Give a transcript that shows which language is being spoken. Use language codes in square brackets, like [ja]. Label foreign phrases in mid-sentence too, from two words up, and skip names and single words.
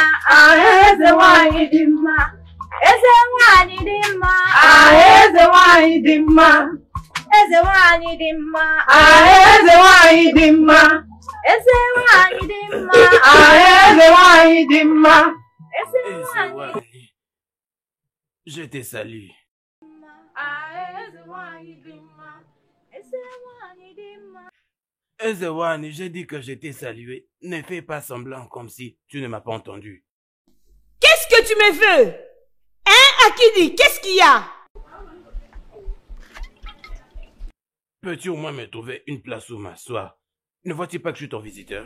[ig] eze nwanyị dị mma, eze nwanyị dị mma, eze nwanyị dị mma, eze nwanyị dị mma, eze nwanyị dị mma, eze nwanyị dị mma, eze nwanyị dị mma, eze nwanyị dị mma, eze Eze nwanyị [fr] Wani, je te salue. [ig] eze nwanyị dị mma, eze nwanyị dị mma. [fr] Eze Wani, j'ai dit que je t'ai salué. Ne fais pas semblant comme si tu ne m'as pas entendu. Qu'est-ce que tu me veux? Hein, Akidi, qu'est-ce qu'il y a? Peux-tu au moins me trouver une place où m'asseoir? Ne vois-tu pas que je suis ton visiteur?